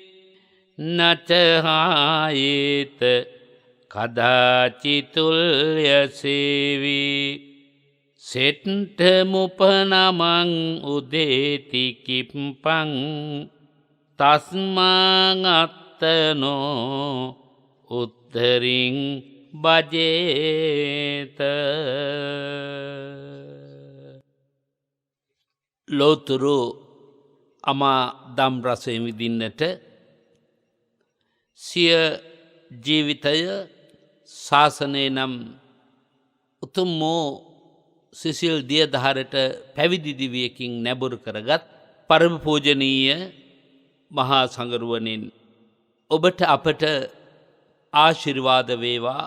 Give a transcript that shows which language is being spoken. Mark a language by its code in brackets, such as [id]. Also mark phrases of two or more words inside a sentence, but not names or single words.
[pi] නචහායේත කදාචිතුල්ය සේවී සෙට්ට මුපනමං උදේති කිප්පං තස්මං අත්තනෝ උත්තරින් බජේත. [si] ලෝතුරු අමා දම් රසයෙන් විඳින්නට සිය ජීවිතය ශාසනය නම් උතුම් වූ සිසිල් දියදහරට පැවිදි දිවියකින් නැඹුරු කරගත් පරම පූජනීය මහා සංගරුවනින් ඔබට අපට ආශිර්වාද වේවා.